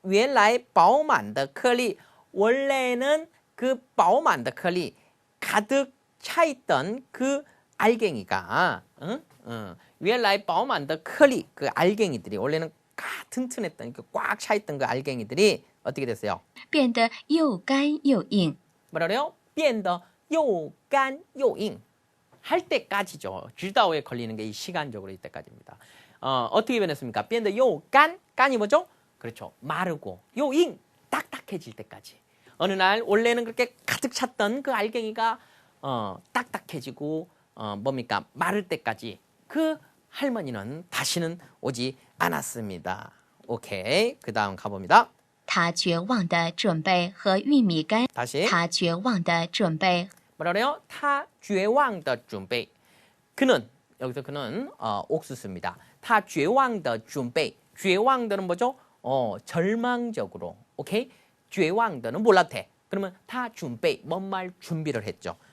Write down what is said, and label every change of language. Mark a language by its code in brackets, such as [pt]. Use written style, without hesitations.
[zh] 原来饱满的颗粒 [ko] 원래는 그 [zh] 饱满的颗粒 [ko] 가득 차 있던 그 알갱이가 [zh] 原来饱满的颗粒 [ko] 그 알갱이들이 원래는 튼튼했던 꽉 차 있던 그 알갱이들이 어떻게 됐어요? [zh] 变得又干又硬。 [ko] 뭐라 그래요? [zh] 变得又干又硬 [ko] 할 때까지죠. 直到에 걸리는 게 이 시간적으로 이때까지입니다. 어떻게 변했습니까? [zh] 变得又干 [ko] 깐이 뭐죠? 그렇죠. 마르고 [zh] 又硬 [ko] 딱딱해질 때까지. 어느 날 원래는 그렇게 가득 찼던 그 알갱이가 딱딱해지고 뭡니까? 마를 때까지 그 할머니는 다시는 오지 않았습니다. 오케이. 그 다음 가봅니다. [zh] 他绝望地准备和玉米干。 [ko] 다시 [zh] 他绝望地准备 [ko] 뭐라 그래요? [zh] 他绝望的准备 [ko] 그는 여기서 그는 옥수수입니다. [zh] 他绝望的准备 绝望的 [ko] 는 뭐죠? 절망적으로. 오케이? 绝望的는 몰라도 돼. 그러면 他准备뭔 말 준비를 했죠.